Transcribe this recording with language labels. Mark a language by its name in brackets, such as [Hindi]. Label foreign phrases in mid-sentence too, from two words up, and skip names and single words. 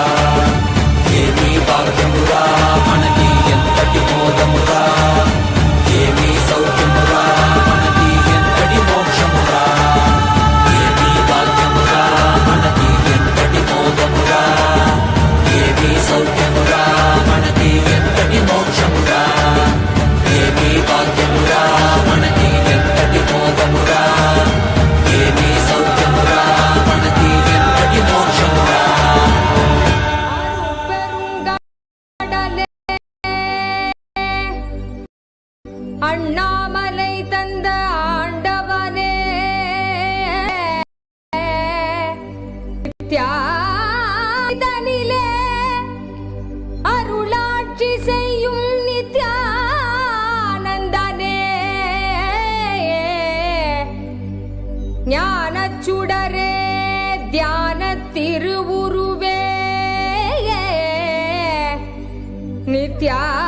[Telugu] ఏమీ భాగ్యమురా మనకి ఎంతటి మోదమురా ఏమీ సౌఖ్యమురా మనకి ఎంతటి మోక్షమురా ఏమీ భాగ్యమురా మనకి ఎంతటి మోదమురా ఏమీ సౌఖ్యమురా మనకి ఎంతటి మోక్షమురా ఏమీ భాగ్యమురా మనకి ఎంతటి మోదమురా ఏమీ సౌఖ్యమురా మనకి ఎంతటి మోక్షమురా [Tamil] அண்ணாமலை தந்த ஆண்டவனே நித்யானிலே அருளாட்சி செய்யும் நித்யானந்தனே ஞானச்சுடரே தியான திருவுருவே நித்யா